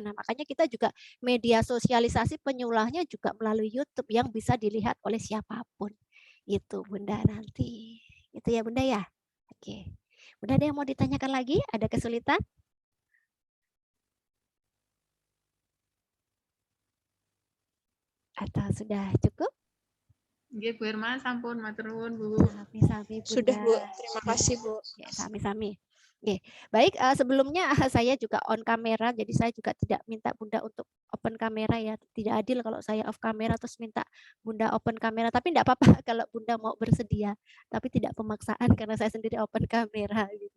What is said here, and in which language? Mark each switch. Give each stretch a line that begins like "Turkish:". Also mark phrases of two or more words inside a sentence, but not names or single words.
Indonesian: Nah, makanya kita juga media sosialisasi penyulahnya juga melalui YouTube yang bisa dilihat oleh siapapun. Itu Bunda nanti. Itu ya Bunda ya? Oke. Bunda ada yang mau ditanyakan lagi? Ada kesulitan? Atau sudah cukup?
Javanese: Nggih, Bu Irma, sampun matur nuwun, Bu. Sami-sami Bunda.
Indonesian: Sudah Bu, terima kasih Bu. Ya,
Javanese: sami-sami.
Indonesian: Oke, baik, sebelumnya saya juga on kamera, jadi saya juga tidak minta Bunda untuk open kamera ya, tidak adil kalau saya off kamera terus minta Bunda open kamera, tapi tidak apa-apa kalau Bunda mau bersedia, tapi tidak pemaksaan karena saya sendiri open kamera gitu.